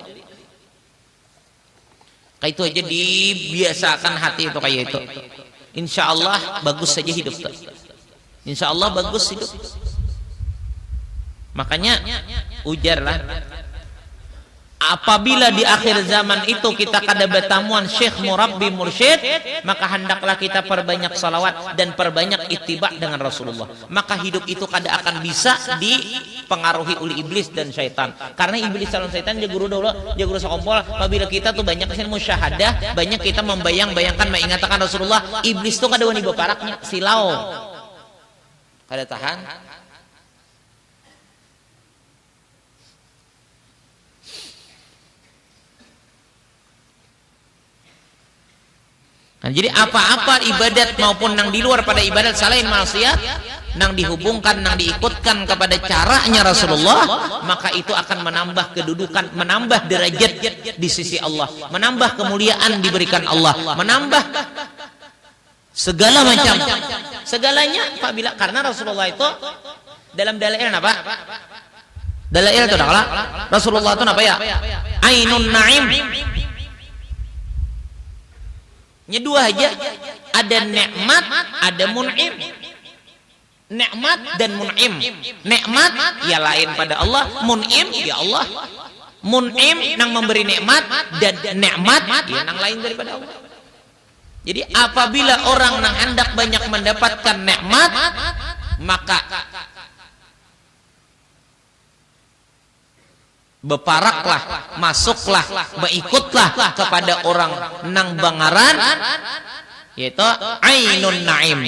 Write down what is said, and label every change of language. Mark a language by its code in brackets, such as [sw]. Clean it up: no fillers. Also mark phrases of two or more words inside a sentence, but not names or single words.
[bjn] Kayak itu aja dibiasakan hati itu kayak itu. Insya Allah bagus saja hidup. Insya Allah bagus hidup. Makanya ujarlah. [id] Apabila di akhir zaman itu kita kada bertamuan syekh murabbi mursyid, maka hendaklah kita perbanyak salawat dan perbanyak ittiba dengan Rasulullah. Maka hidup itu kada akan bisa dipengaruhi oleh iblis dan syaitan. Karena iblis dan syaitan dia guru dulu, dia guru sekompol. Apabila kita tuh banyak kesini musyahadah, banyak kita membayang-bayangkan mengingatkan Rasulullah, [bjn] iblis tuh kada wani beparaknya silau. Kada tahan. Nah, jadi apa-apa ibadat maupun nang di luar pada ibadat selain [id] maksiat nang dihubungkan, nang diikutkan kepada caranya Rasulullah, maka itu akan menambah kedudukan, menambah derajat di sisi Allah, menambah kemuliaan diberikan Allah, menambah segala macam segalanya apabila karena Rasulullah itu dalam dalail apa? Dalail itu adalah Rasulullah itu apa ya? Ainun Naim. [bjn] Nya dua aja, ada nikmat, ada mun'im. Nikmat dan mun'im. Nikmat ya lain pada Allah, mun'im ya Allah. Mun'im nang memberi nikmat dan nikmat ya nang lain daripada Allah. Jadi apabila orang nang hendak banyak mendapatkan nikmat, maka beparaklah, masuklah, mengikutlah kepada orang nang bangaran yaitu Ainun Naim.